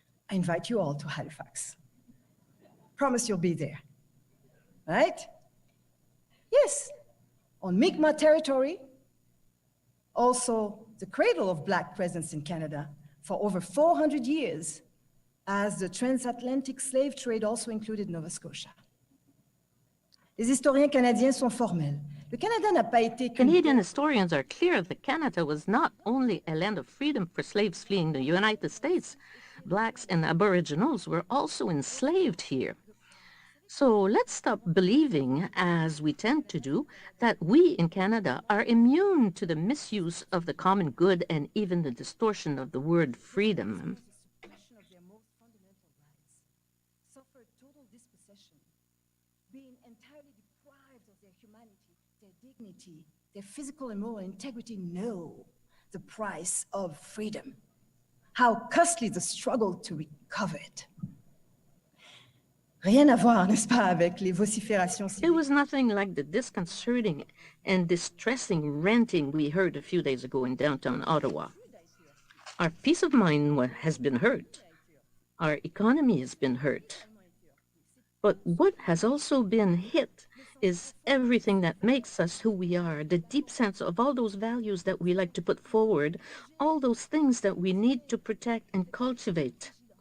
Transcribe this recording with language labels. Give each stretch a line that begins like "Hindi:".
English: I invite you all to Halifax. Promise you'll be there, right? Yes, on Mi'kmaq territory, also the cradle of Black presence in Canada for over 400 years, as the transatlantic slave trade also included Nova Scotia.
French: Les historiens canadiens sont formels. Le Canada n'a pas été...
English: Canadian historians are clear that Canada was not only a land of freedom for slaves fleeing the United States. Blacks and Aboriginals were also enslaved here. So let's stop believing, as we tend to do, that we in Canada are immune to the misuse of the common good and even the distortion of the word freedom. Of their most fundamental rights, suffered total dispossession, being entirely deprived of their humanity, their dignity, their physical and moral integrity, know the price of freedom. How costly the struggle to recover it.
French: Rien à voir, n'est-ce pas, avec les vociférations civiques.
English: It was nothing like the disconcerting and distressing ranting we heard a few days ago in downtown Ottawa. Our peace of mind has been hurt. Our economy has been hurt. But what has also been hit is everything that makes us who we are, the deep sense of all those values that we like to put forward, all those things that we need to protect and cultivate.